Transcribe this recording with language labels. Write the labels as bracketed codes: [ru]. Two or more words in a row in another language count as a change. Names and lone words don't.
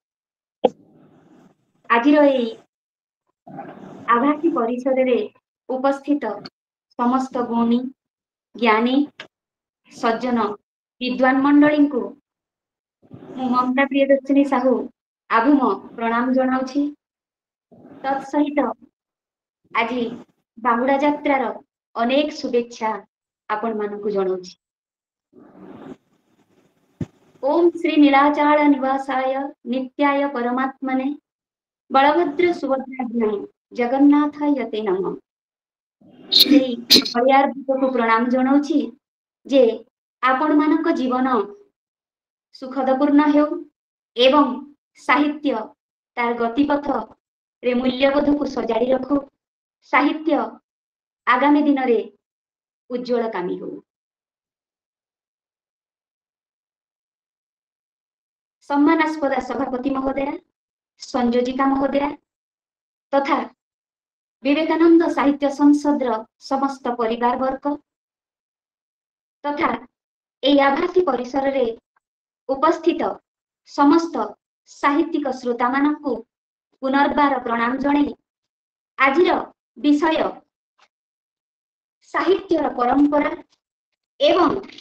[or] ଆଜିର ଏଇ ଆଭାସୀ ପରିଷଦ ରେ ଉପସ୍ଥିତ ସମସ୍ତ ଗୁଣୀ ଜ୍ଞାନୀ ସଜ୍ଜନ ବିଦ୍ୱାନ ମଣ୍ଡଳୀ କୁ ମମତା ପ୍ରିୟଦର୍ଶିନୀ ସାହୁ ଆଭୁମ ପ୍ରଣାମ ଜଣାଉଛି। ତତ୍ସହିତ ଆଜି ବାହୁଡ଼ା ଯାତ୍ରାର ଅନେକ ଶୁଭେଚ୍ଛା ଆପଣ ମାନଙ୍କୁ ଜଣାଉଛି। [sa] ओम श्री नीलाचल निवासाय नित्याय परमात्मने बलभद्र सुभद्राभ्यां जगन्नाथाय ते नमः। [or] ସେଇ ବଳିଆର କୁ ପ୍ରଣାମ ଜଣାଉଛି ଯେ ଆପଣ ମାନଙ୍କ ଜୀବନ ସୁଖଦପୂର୍ଣ୍ଣ ହେଉ ଏବଂ ସାହିତ୍ୟ ତାର ଗତିପଥ ରେ ମୂଲ୍ୟବୋଧ କୁ ସଜାଡ଼ି ରଖୁ। ସାହିତ୍ୟ ଆଗାମୀ ଦିନ ରେ ଉଜ୍ଜ୍ୱଳ କାମୀ ହେଉ। ସମ୍ମାନାସ୍ପଦ ସଭାପତି ମହୋଦୟା, ସଂଯୋଜିକା ମହୋଦୟା ତଥା ବିବେକାନନ୍ଦ ସାହିତ୍ୟ ସଂସଦ ସମସ୍ତ ପରିବାର ବର୍ଗ ତଥା ଏ ଆଭାସୀ ପରିସର ରେ ଉପସ୍ଥିତ ସମସ୍ତ ସାହିତ୍ୟିକ ଶ୍ରୋତା ମାନଙ୍କୁ ପୁନର୍ବାର ପ୍ରଣାମ ଜଣେ ଆଜିର ବିଷୟ ସାହିତ୍ୟର ପରମ୍ପରା ଏବଂ